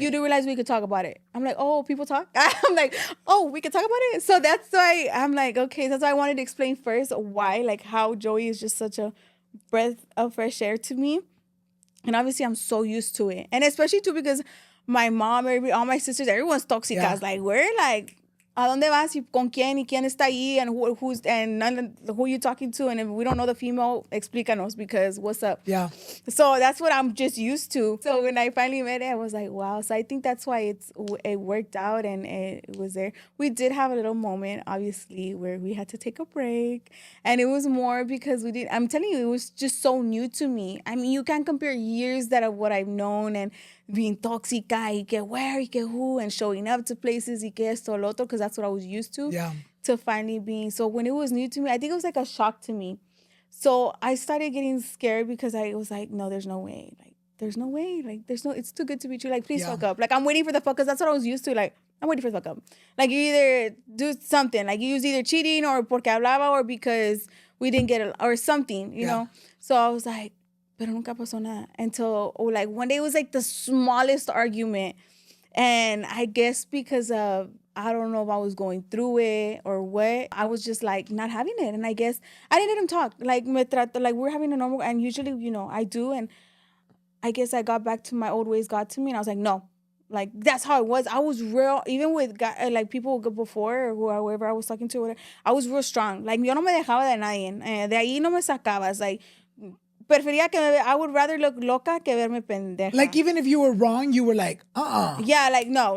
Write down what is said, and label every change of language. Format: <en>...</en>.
<en>You do realize we could talk about it. I'm like, oh, people talk? I'm like, oh, we could talk about it? So that's why I'm like, okay, that's why I wanted to explain first why, like, how Joey is just such a breath of fresh air to me. And obviously, I'm so used to it. And especially, too, because my mom, all my sisters, everyone's toxic. Yeah.</en> <es>Like, we're like, ¿a dónde vas? ¿Y con quién? ¿Y quién está ahí?</es> <en>And who you talking to? And if we don't know the female, explícanos, because what's up? Yeah. So that's what I'm just used to. So when I finally met it, I was like, wow. So I think that's why it worked out and it was there. We did have a little moment, obviously, where we had to take a break. And it was more because I'm telling you, it was just so new to me. I mean, you can't compare years of what I've known and being tóxica y que where y que who and showing up to places y que esto lo otro, because that's what I was used to. Yeah. To finally being. So when it was new to me, I think it was like a shock to me. So I started getting scared because I was like, no, there's no way. Like, there's no way. Like, it's too good to be true. Like, please fuck up. Like, I'm waiting for the fuck, because that's what I was used to. Like, I'm waiting for the fuck up. Like, you either do something. Like, you was either cheating or porque hablaba or because we didn't get it or something, you know?</en> <es>So I was like, pero nunca pasó nada.</es> <en>Until, like, one day it was, like, the smallest argument. And I guess because of, I don't know if I was going through it or what, I was just, like, not having it. And I guess I didn't let him talk. Like, we're having a normal, and usually, you know, I do. And I guess I got back to my old ways, got to me. And I was like, no. Like, that's how it was. I was real, even with, like, people before or whoever I was talking to, whatever, I was real strong.</en> <es>Like, yo no me dejaba de nadie. De ahí no me sacabas.</es> <en>Like, I would rather look loca que verme pendeja. Like, even if you were wrong, you were like, Yeah, like, no.</en>